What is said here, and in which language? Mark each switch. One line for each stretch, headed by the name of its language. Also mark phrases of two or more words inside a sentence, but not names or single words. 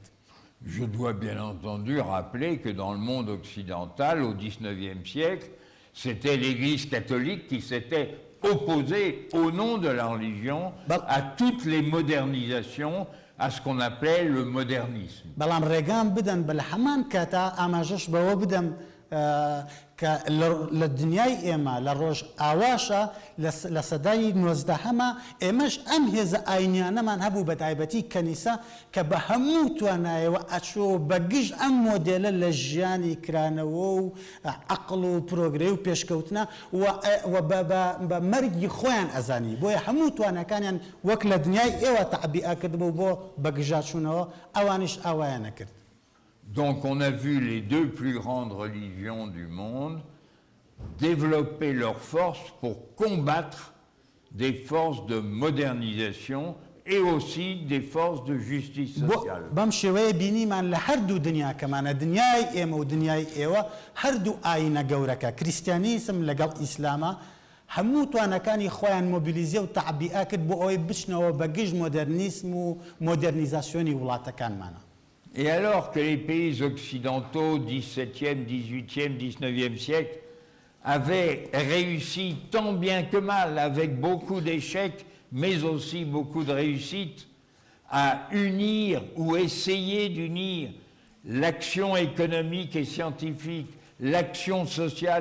French: Je dois bien entendu rappeler que dans le monde occidental, au XIXe siècle, c'était l'Église catholique qui s'était opposée au nom de la religion à toutes les modernisations, à ce qu'on appelait le modernisme.
Central Kurdish: بەڵام ڕێگام بدەن بە لە هەمان کاتا ئاماژەش بەوە بدەم کە لە دنیای ئێمە لە ڕۆژ ئاواشە لە سەدای 19هەمە ئێمەش ئەم هێزە ئاینیانەمان هەبوو بە تایبەتی کەنیسە کە بە هەموو توانایەوە ئەچۆ بەگشت ئەم مۆدێلە لە ژیانی کرانەوە و عەقڵ و پرۆگرێ و پێشکەوتنە و بە مەرگی خۆیان ئەزانی بۆیە هەموو توانەکانیان وەک لە دنیای ئێوە تەعبیئە کردبوو بۆ بەگژاچوونەوە ئەوانیش ئاوایان نەکرد.
French: Donc on a vu les deux plus grandes religions du monde développer leurs forces pour combattre des forces de modernisation et aussi des forces de justice sociale.
Central Kurdish: بەم شێوەیە بینیمان لە هەردوو دنیاکەمانە دنیای ئێمە و دنیای ئێوە هەردوو ئاینە گەورەکە کریستیانیسم لەگەڵ ئیسلامە هەموو توانەکانی خۆیان مۆبیلیزە و تەعبیئە کرد بۆ ئەوەی بچنەوە بەگشت مۆدرنیسم و مۆدرنیزاسیۆنی وڵاتەکانمانە.
French: Et alors que les pays occidentaux, 17e, 18e, 19e siècle, avaient réussi tant bien que mal, avec beaucoup d'échecs, mais aussi beaucoup de réussites, à unir ou essayer d'unir l'action économique et scientifique, l'action sociale